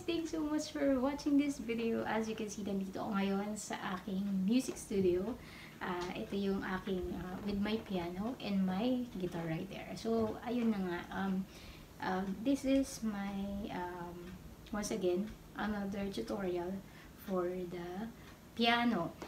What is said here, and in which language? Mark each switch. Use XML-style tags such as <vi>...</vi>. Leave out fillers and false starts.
<en>Thanks so much for watching this video.</en> <tl>As you can see, nandito ako ngayon sa aking music studio. Ito yung aking,</tl> <en>with my piano and my guitar right there. So,</en> <tl>ayun na nga.</tl> <en>This is my, once again, another tutorial for the piano.</en>